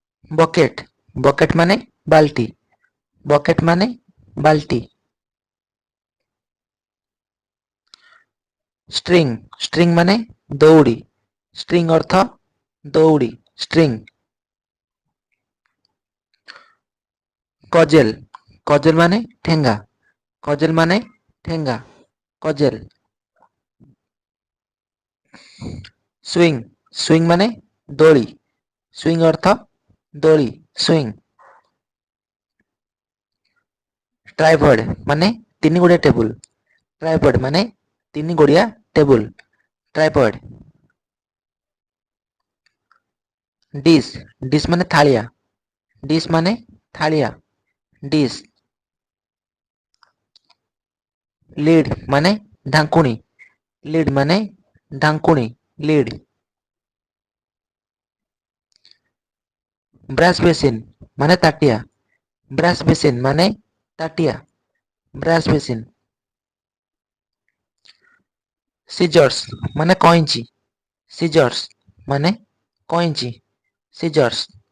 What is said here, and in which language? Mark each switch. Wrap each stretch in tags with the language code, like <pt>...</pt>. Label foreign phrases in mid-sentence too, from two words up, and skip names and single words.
<en>bucket bucket</en> <or>ମାନେ ବାଲ୍ଟି ବକେଟ ମାନେ ବାଲ୍ଟି</or> <en>string string</en> <or>ମାନେ ଦଉଡ଼ି ଷ୍ଟ୍ରିଂ ଅର୍ଥ ଦଉଡ଼ି ଷ୍ଟ୍ରିଂ</or> <en>chisel chisel</en> <or>ମାନେ ଠେଙ୍ଗା କଜେଲ ମାନେ ଠେଙ୍ଗା କଜେଲ</or> <en>swing swing</en> <or>ମାନେ ଦୋଳି ସ୍ୱିଙ୍ଗ ଅର୍ଥ ଦୋଳି ସ୍ୱିଙ୍ଗ ଟ୍ରାଇପଡ୍ ମାନେ ତିନି ଗୋଡ଼ିଆ ଟେବୁଲ ଟ୍ରାଇପଡ୍ ମାନେ ତିନି ଗୋଡ଼ିଆ ଟେବୁଲ ଟ୍ରାଇପଡ୍ माने तीन गुड़िया टेबुल ट्राइपॉड</or> <en>dish dish</en> <or>ମାନେ ଥାଳିଆ ଡିସ୍ ମାନେ ଥାଳିଆ ଡିସ୍ ଲିଡ୍ ମାନେ ଢାଙ୍କୁଣି ଲିଡ୍ ମାନେ ଢାଙ୍କୁଣି ଲିଡ୍</or> <en>brush basin</en> <or>ମାନେ ତାଟିଆ</or> <en>brush basin</en> <or>ମାନେ ତାଟିଆ</or> <en>brush basin</en> <or>ସିଜର୍ସ ମାନେ କଇଁଚି ସିଜର୍ସ ମାନେ କଇଁଚି ସିଜର୍ସ</or>